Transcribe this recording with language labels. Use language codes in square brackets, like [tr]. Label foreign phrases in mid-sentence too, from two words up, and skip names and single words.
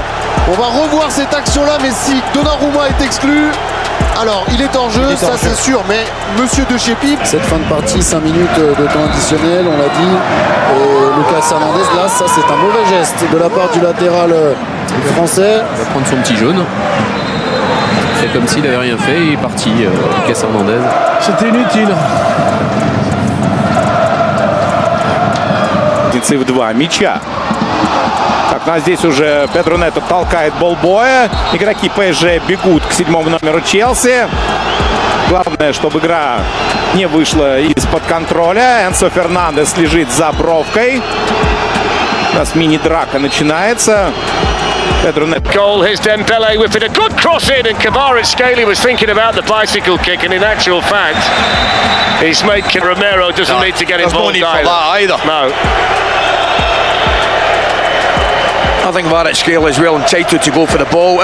[fr] On va revoir cette action-là, mais si Donnarumma est exclu, alors il est en jeu, ça c'est sûr, mais Monsieur De Chépip. Cette fin de partie, 5 minutes de temps additionnel, on l'a dit. Et Lucas Hernandez, là, ça c'est un mauvais geste de la part du latéral français. Il va prendre son petit jaune. Il fait comme s'il n'avait rien fait et il est parti, Lucas Hernandez. C'était inutile. [ru] В два мяча. Так, здесь уже Педро Нето толкает болбоя. Игроки ПСЖ бегут к 7-му номеру Челси. Главное, чтобы игра не вышла из-под контроля. Энсо Фернандес лежит за бровкой. У нас мини-драка начинается. Pedro Neto. [en] Goal, here's Dembele with it. A good cross in, and Kvaratskhelia was thinking about the bicycle kick, and in actual fact, he's made Romero doesn't need to get involved either. No. I think Kvaratskhelia is well entitled to go for the ball.